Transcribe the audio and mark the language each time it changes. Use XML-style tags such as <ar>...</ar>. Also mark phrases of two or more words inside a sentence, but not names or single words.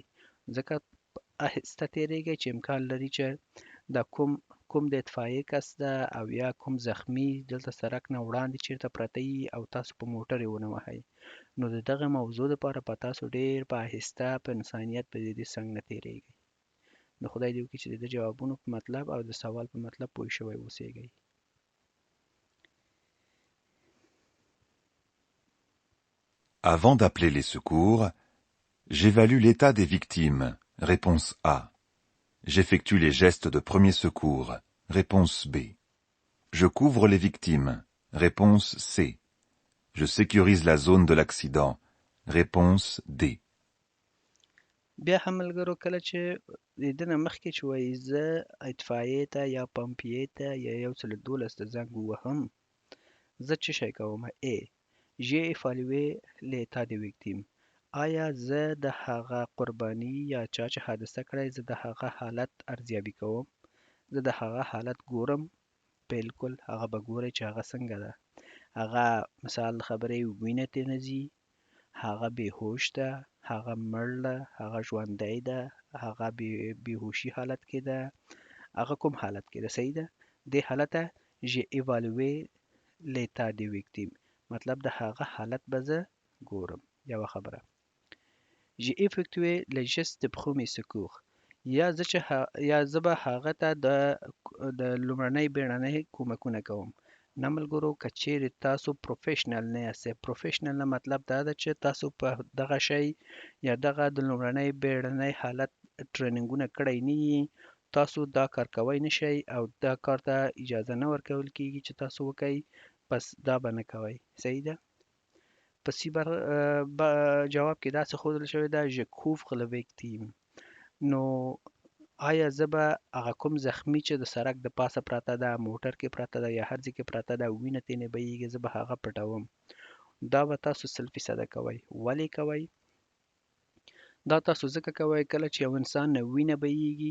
<ps>ځکه آهسته تېرېږئ چې امکان لري چې دا کوم د اطفایې کس ده او یا کوم زخمي دلته سړک نه وړاندې چېرته پرته یي او تاسو په موټر یې ونه وهئ. نو د دغه موضوع دپاره به تاسو ډېر په آهسته په انسانیت په دې څنګ نه تېرېږئ. نو خدای دې وکړي چې د جوابونو په مطلب او د سوال په مطلب پوه شوی اوسېږئ.</ps> <fr>Avant d'appeler les secours, j'évalue l'état des victimes. Réponse A. J'effectue les gestes de premier secours. Réponse B. Je couvre les victimes. Réponse C. Je sécurise la zone de l'accident. Réponse D.</fr> <ps>بیا هم ملګرو کله چې د دې نه مخکې چې وایي زه اطفایې ته یا پمپیې ته یا 112 ته زنګ ووهم، زه څه شی کوم؟</ps> <fr>A. J'ai évalué l'état des victimes.</fr> <ps>آیا زه د هغه قرباني یا چا چې حادثه کړی زه د هغه حالت ارزیابي کوم؟ زه د هغه حالت ګورم؟ بالکل هغه به ګورئ چې هغه څنګه ده. هغه مثال خبرې وینه ترې نه ځي، هغه بېهوش ده، هغه مړ ده، هغه ژوندی ده، هغه بېهوشي حالت کې ده، هغه کوم حالت کې ده. صحیح ده؟ دې حالت ته</ps> <fr>j'ai évalué l'état des victimes،</fr> <ps>مطلب د هغه حالت به زه ګورم. یوه خبره</ps> <fr>j'ai effectué les gestes de premier secours،</fr> <ps>یا زه به هغه ته د لومړنۍ بیړنۍ کومکونه کوم. نه ملګرو، که چیرې تاسو پروفیشنل نه یاستئ، پروفیشنل نه مطلب دا ده چې تاسو په دغه شی یا دغه د لومړنۍ بیړنۍ حالت ټریننګونه کړی نه یي، تاسو دا کار کوی نه شئ او دا کار ته اجازه نه ورکول کیږي چې تاسو وکئ، پس دا به نه کوئ. صحیح ده؟ په سی جواب کې داسې ښودل شوی ده</ps> <fr>je couvre le victime.</fr> <ps>نو آیا زه به هغه کوم زخمي چې د سړک د پاسه پراته ده، موټر کې پراته ده یا هر ځای کې پراته ده، وینه ترې نه بهیږي، زه به هغه پټوم. دا به تاسو 100% کوئ. ولې کوئ؟ دا تاسو ځکه کوئ کله چې یو انسان نه وینه بهیږي.</ps>